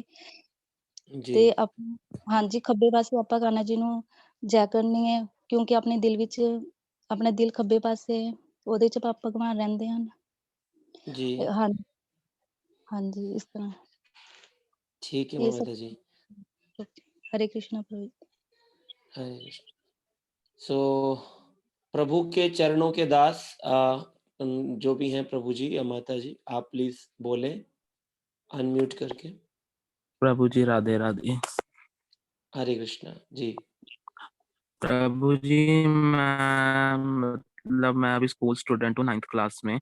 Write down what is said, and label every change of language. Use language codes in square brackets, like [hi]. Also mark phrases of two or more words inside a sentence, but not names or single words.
[pa] ਤੇ ਹਾਂਜੀ ਖੱਬੇ ਪਾਸੇ ਆਪਾਂ ਕਾन्हा जी ਨੂੰ ਜੈ ਕਰਨੀ ਹੈ, ਕਿਉਂਕਿ ਆਪਣੇ ਦਿਲ ਵਿੱਚ ਆਪਣਾ ਦਿਲ ਖੱਬੇ ਪਾਸੇ ਹੈ, ਉਹਦੇ 'ਚ ਭਗਵਾਨ ਰਹਿੰਦੇ ਹਨ। जी ਹਾਂ ਹਾਂਜੀ ਇਸ ਤਰ੍ਹਾਂ [hi] ठीक है [pa] ਇਹ [hi] ममता जी। सब। हरे कृष्णा प्रभु। हरे कृष्ण। सो प्रभु के चरणों के दास जो भी हैं प्रभु जी या माता जी, आप प्लीज बोलें अनम्यूट करके। प्रभु जी राधे राधे। हरे कृष्णा जी। प्रभु जी मैं अभी [en] school student [hi] हूँ 9th क्लास में।